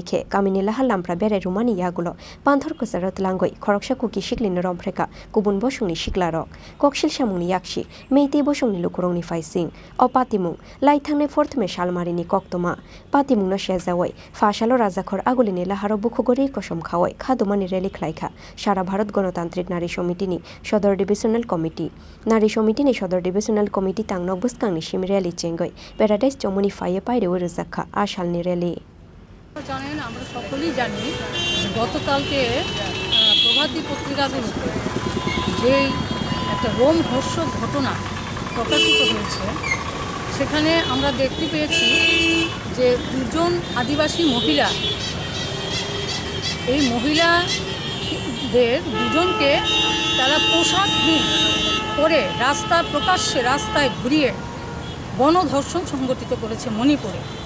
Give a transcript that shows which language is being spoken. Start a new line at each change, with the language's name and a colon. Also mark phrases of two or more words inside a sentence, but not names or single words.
Kok Borok: खे कामिनि लाहा लामफ्रा बेरायदोंमानि यागुलो पान्थर कसारत लांगै खरकसा कुकी सिक्लिनो रमफ्रेका गुबुन बसुंनि सिक्ला रक ककसिल सामुंनि याक्षि मेइते बसुंनि लुकुरंनि फाइसिं पातिमुं लाइथांने फोर्थमे सालमारिनि कक्तमा पातिमुंनो शेजावै फाशालो राजाखर आगुलिनि लाहारो बुखुगरी कसम खावै खादुमानि रेलि खलायखा सारा भारत गणतांत्रिक नारी समितिनि सदर डिविजनल कमिटी नारी समितिनि सदर डिविजनल कमिटी तांनक बुस्कांनि सिम रेलि चेंगै प्याराडाइज चमुनि फाये पायरे रजाखा आशालनि रेलि
Bangla: জানেন আমরা সকলেই জানি গতকালকে প্রভাতী পত্রিকাতে যে একটা রোমহর্ষক ঘটনা প্রকাশিত হয়েছে সেখানে আমরা দেখতে পেয়েছি যে দুজন আদিবাসী মহিলা এই মহিলাদের দুজনকে তারা পোশাকহীন করে প্রকাশ্যে রাস্তায় ঘুরিয়ে গণধর্ষণ সংগঠিত করেছে মণিপুরে।